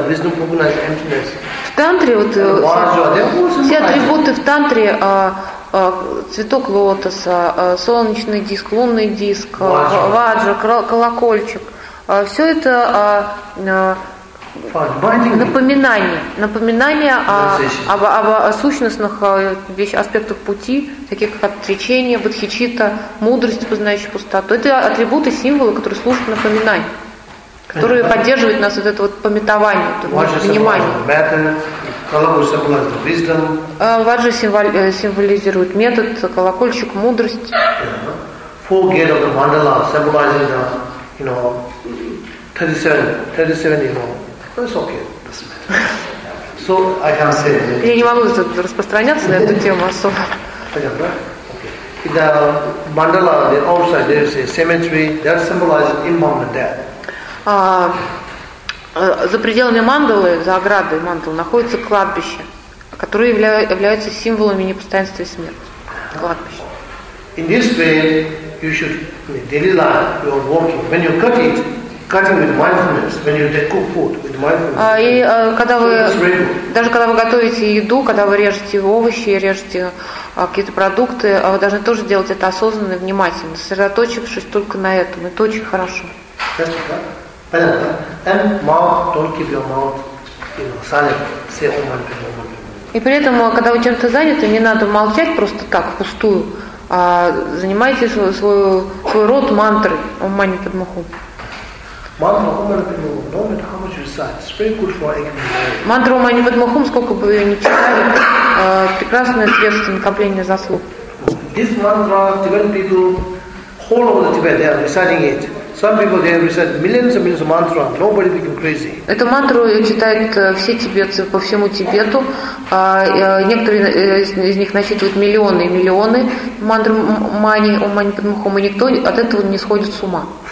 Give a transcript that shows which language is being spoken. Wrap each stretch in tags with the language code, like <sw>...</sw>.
<ru>В тантре, вот все атрибуты в тантре, цветок лотоса, солнечный диск, лунный диск, ваджа, колокольчик, все это напоминание о сущностных аспектах пути, таких как отречение, бодхичитта, мудрость, познающая пустоту. Это атрибуты, символы, которые служат напоминанию, которые поддерживают нас, вот это вот памятование, внимание. Ваджа символизирует метод, колокольчик, мудрость.</ru> <en>Four gate of the mandala symbolizing the, you know, 37, you know. It's okay. So I can say.</en> <ru>Я не могу распространяться на эту тему особо.</ru> <en>The mandala, the outside, there is a cemetery that symbolizes impermanent death.</en> <ru>За пределами мандалы, за оградой мандалы, находится кладбище, которое является символами непостоянства и смерти. Кладбище.</ru> <en>In this way, you should, in daily life, you are working. When you cut it, cutting with mindfulness, when you cook food with mindfulness.</en> <ru>Даже когда вы готовите еду, когда вы режете овощи, режете какие-то продукты, вы должны тоже делать это осознанно и внимательно, сосредоточившись только на этом. Это очень хорошо.</ru> <en>And mouth, don't keep your mouth, you know,</en> <ru>и при этом, когда вы чем-то заняты, не надо молчать просто так, впустую, а занимайте свой рот мантрой Ом Мани Падме Хум. Мантра Ом Мани Падме Хум, сколько бы вы ее ни читали, прекрасное средство накопления заслуг.</ru> <en>This mantra, Tibetan people, whole of the Tibet, they are reciting it. Some people they have recited millions and millions of mantras. Nobody became crazy.</en> <ru>Эту мантру читают все тибетцы по всему Тибету. Некоторые из них насчитывают миллионы и миллионы мантр Мани Ом Мани Падме Хум, и никто от этого не сходит с ума.</ru>